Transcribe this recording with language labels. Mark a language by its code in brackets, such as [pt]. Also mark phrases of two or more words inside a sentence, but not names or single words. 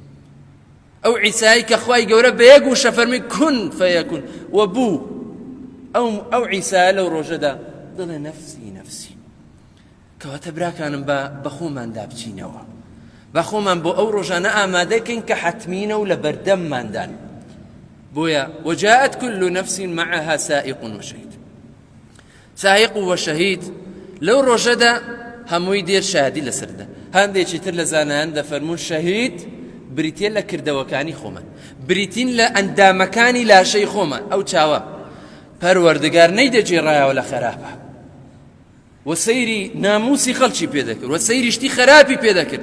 [ckb] ئەو عیسایی کە خوای گەورە بە یەک وشە فەرمی [ar] کون فەیەکون [ckb] و بوو، ئەو عیسایە لەو ڕۆژەدا دڵێ [ar] نەفسی نەفسی. [ckb] کەواتە براکانم بە خۆمان دابچینەوە، بە خۆمان بۆ ئەو ڕۆژانە ئامادەکەین کە حەتمینە و لە بەردەمماندان. [ar] بۆیە وجاءت كل نفس معها سائق وشهيد. سائق وشهيد [ckb] لەو ڕۆژەدا هەمووی دێر شادی لەسەردا. هەندێکی تر لە زانایان دەفەرمون شەهید بریتە لە کردەوەکانی خۆمان، بریتین لە ئەندامەکانی لاشەی خۆمان. ئەو چاوە پەروەردگار نەیدەجێڕایەوە لە خراپە، و سەیری ناموسی خەڵکی پێدەکرد، و سەیری شتی خراپی پێدەکرد.